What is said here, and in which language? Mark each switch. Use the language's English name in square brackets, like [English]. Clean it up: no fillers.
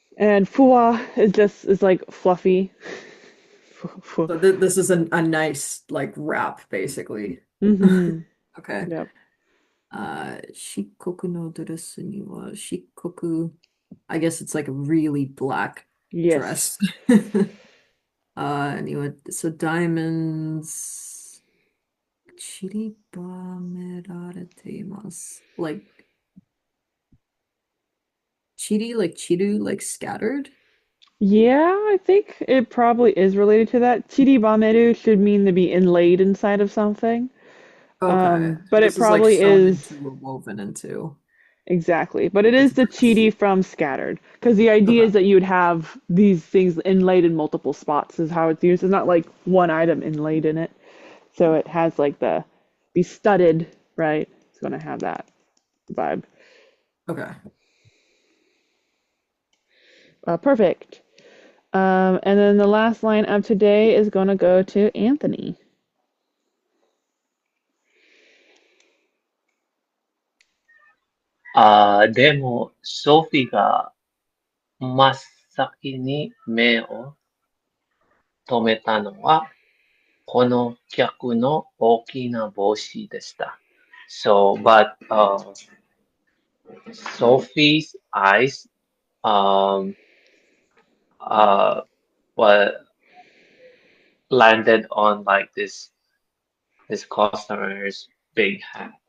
[English] And fuwa is like fluffy. So this is a nice like wrap, basically. Mm-hmm. Okay. Yep. [Japanese] 漆黒のドレスには、漆黒 [English] I guess it's like a really black Yes. dress. Anyway, so diamonds [Japanese] 散りばめられています。 [English] Like chiri, like chiru, like scattered? Yeah, I think it probably is related to that. Chiribameru should mean to be inlaid inside of something. Okay. So But it this is like probably sewn is into or woven into. exactly. But it This is the dress. chiri from scattered. Because the idea Okay. is that you would have these things inlaid in multiple spots is how it's used. It's not like one item inlaid in it. So it has like the be studded, right? It's gonna have that vibe. Okay. Perfect. And then the last line of today is gonna go to Anthony. [Japanese] でも、ソフィーが真っ先に目を止めたのは、この客の大きな帽子でした。 [English] So, but Sophie's eyes um, uh, well, landed on like this customer's big hat.